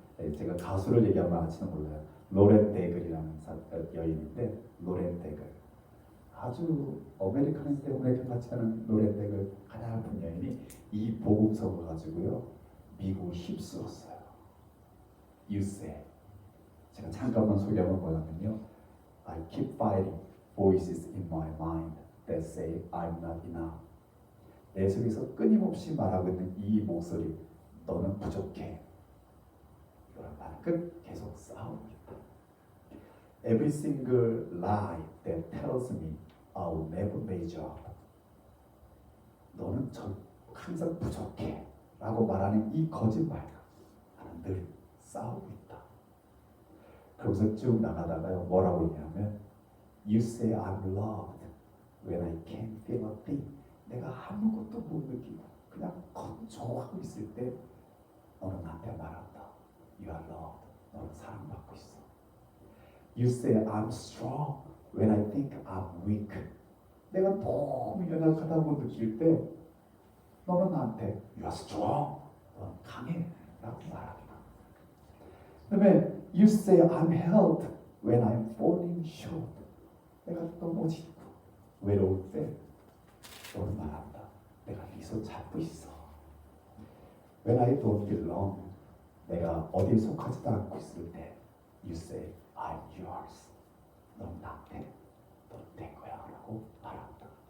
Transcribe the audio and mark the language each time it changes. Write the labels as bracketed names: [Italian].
[Korean] 네, 제가 가수를 얘기하면 아시는 몰라요. 로렌 데글이라는 여인인데 로렌 데글. 아주 아메리칸 같지 않은 로렌 데글 가냘픈 여인이 이 복음성을 가지고요 미국을 휩쓸었어요. You Say. 제가 잠깐만 소개하면 뭐냐면요. [English] I keep fighting voices in my mind that say I'm not enough. [Korean] 내 속에서 끊임없이 말하고 있는 이 목소리, 너는 부족해. 이런 말은 계속 싸우고 있다. [English] Every single lie that tells me I'll never measure up. [Korean] 너는 항상 부족해 라고 말하는 이 거짓말과 나는 늘 싸우고 있다. 그러면서 쭉 나가다가요, 뭐라고 했냐면 [English] You say I'm loved when I can't feel a thing. [Korean] 내가 아무것도 못 느끼고 그냥 건조하고 있을 때 너는 나한테 말한다. [English] You are loved. [Korean] 너는 사랑받고 있어. [English] You say I'm strong when I think I'm weak. [Korean] 내가 너무 연약하다고 느낄 때 너는 나한테 [English] You are strong. [Korean] 너는 강해 라고 말한다. 그 다음에 [English] You say I'm held when I'm falling short. [Korean] 내가 넘어지고 외로울 때 너는 말한다. 내가 네 손 잡고 있어. [English] When I don't belong. [Korean] 내가 어디에 속하지도 않고 있을 때 [English] You say I'm yours. [Korean] 넌 나한테 넌 내 거야 라고 말한다.